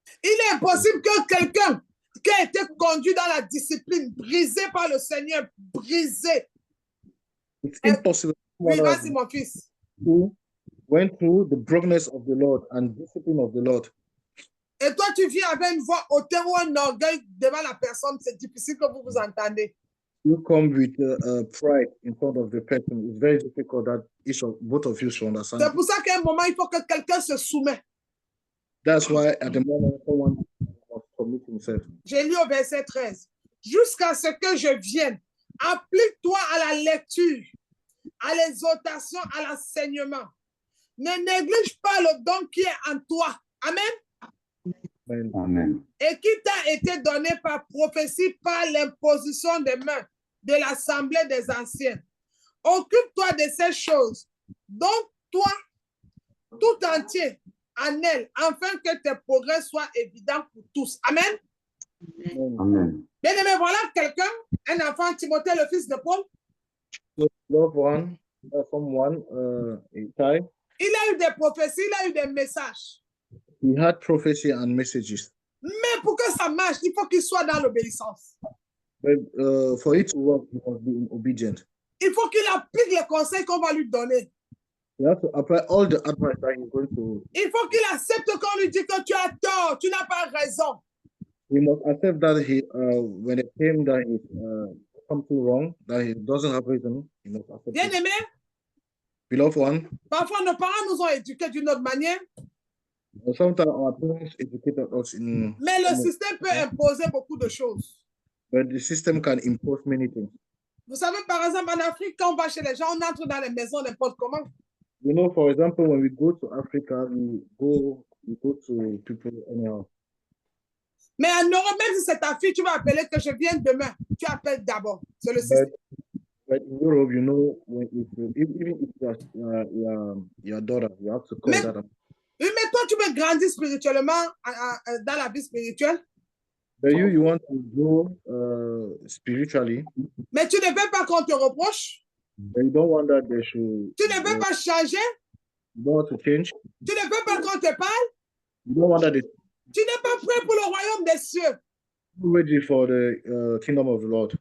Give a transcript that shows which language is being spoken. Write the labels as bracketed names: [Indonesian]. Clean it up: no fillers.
[French] Il est impossible que quelqu'un qui a été conduit dans la discipline, brisé par le Seigneur, brisé. [English] It's impossible. [French] Oui, vas-y, mon fils. [English] Who went through the brokenness of the Lord and discipline of the Lord. [French] Et toi, tu viens avec une voix hautaine ou un orgueil devant la personne, c'est difficile que vous vous entendez. [English] You come with pride in front of the person. It's very difficult that both of you should understand. [French] C'est pour ça qu'à un moment, il faut que quelqu'un se soumette. [English] That's why at the moment, someone must commit himself. [French] J'ai lu au verset 13. Jusqu'à ce que je vienne, applique-toi à la lecture, à l'exhortation, à l'enseignement. Ne néglige pas le don qui est en toi. Amen. Amen. Amen. Et qui t'a été donné par prophétie, par l'imposition des mains de l'assemblée des anciens. Occupe-toi de ces choses, donc toi, tout entier, en elle, afin que tes progrès soient évidents pour tous. Amen. Amen. Bien aimé, voilà quelqu'un, un enfant, Timothée, le fils de Paul. [English] Love one, someone, Itai. [French] Il a eu des prophéties, il a eu des messages. [English] He had prophecy and messages. [French] Mais pour que ça marche, il faut qu'il soit dans l'obéissance. [English] But for it to work, he must be obedient. [French] Il faut qu'il applique les conseils qu'on va lui donner. [English] You have to apply all the advice that he's going to. [French] Il faut qu'il accepte qu'on lui dit que tu as tort, tu n'as pas raison. [English] He must accept that when it came that he's something wrong, that he doesn't have reason, he must accept [French] Bien [English] it. [French] aimé, [English] Beloved one, [French] parfois nos parents nous ont éduqués d'une autre manière, [English] sometimes our parents educated us in. [French] mais le système peut imposer beaucoup de choses. [English] But the system can impose many things. [French] Vous savez, par exemple, en Afrique, quand on va chez les gens, on entre dans les maisons n'importe comment. [English] You know, for example, when we go to Africa, we go to people anyhow. [French] Mais en Europe, même si c'est ta fille, tu vas appeler que je viens demain. Tu appelles d'abord. C'est le système. [English] But in Europe, you know, even if your daughter, you have to call [French] Mais- [English] that. [French] Oui, mais toi, tu veux grandir spirituellement dans la vie spirituelle, [English] But you want to grow spiritually, [French] mais tu ne veux pas qu'on te reproche. [English] but you don't want that they should. [French] Tu ne veux pas changer. [English] You don't want to change. [French] Tu ne veux pas qu'on te parle. [English] You don't want that they [French] Tu n'es pas prêt pour le royaume des cieux. [English] ready for the kingdom of the Lord.